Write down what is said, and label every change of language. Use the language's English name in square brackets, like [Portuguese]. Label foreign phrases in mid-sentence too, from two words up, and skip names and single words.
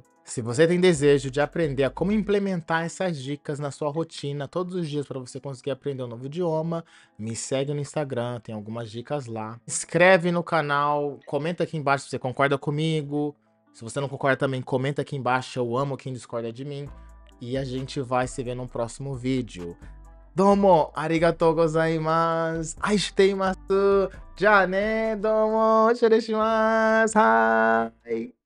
[Portuguese] Se você tem desejo de aprender a como implementar essas dicas na sua rotina todos os dias para você conseguir aprender um novo idioma, me segue no Instagram, tem algumas dicas lá. Inscreve no canal, comenta aqui embaixo se você concorda comigo. Se você não concorda também, comenta aqui embaixo, eu amo quem discorda de mim. E a gente vai se ver no próximo vídeo. [Japanese] どうも、ありがとうございます. 愛しています。じゃあね, どうも、します。はい.